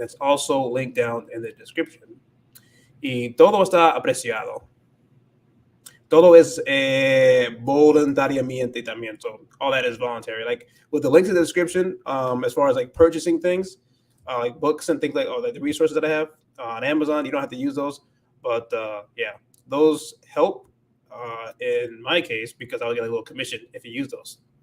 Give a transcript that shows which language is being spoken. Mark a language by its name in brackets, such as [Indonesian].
[English] That's also linked down in the description. [Spanish] Y todo está apreciado. Todo es voluntariamente también. [English] So all that is voluntary. Like with the links in the description, as far as like purchasing things, like books and things like the resources that I have on Amazon, you don't have to use those. But yeah, those help in my case because I'll get a little commission if you use those.